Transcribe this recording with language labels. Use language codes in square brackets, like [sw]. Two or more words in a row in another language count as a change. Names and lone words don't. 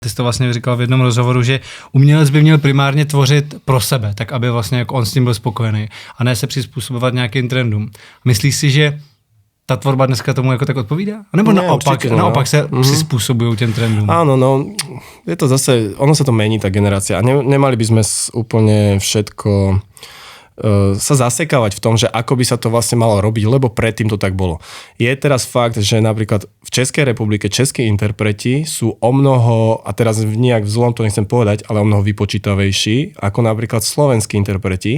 [cs] Ty jsi to vlastně říkal v jednom rozhovoru, že umělec by měl primárně tvořit pro sebe, tak aby vlastně jako on s tím byl spokojený a ne se přizpůsobovat nějakým trendům. Myslíš si, že ta tvorba dneska tomu jako tak odpovídá? A nebo naopak se přizpůsobují těm trendům? [sk] Áno, no, je to zase, ono sa to mení, tá generácia. A nemali by sme úplne všetko sa zasekávať v tom, že ako by sa to vlastne malo robiť, lebo predtým to tak bolo. Je teraz fakt, že napríklad v Českej republike českí interpreti sú omnoho, a teraz nejak vzlom to nechcem povedať, ale omnoho vypočítavejší, ako napríklad slovenskí interpreti.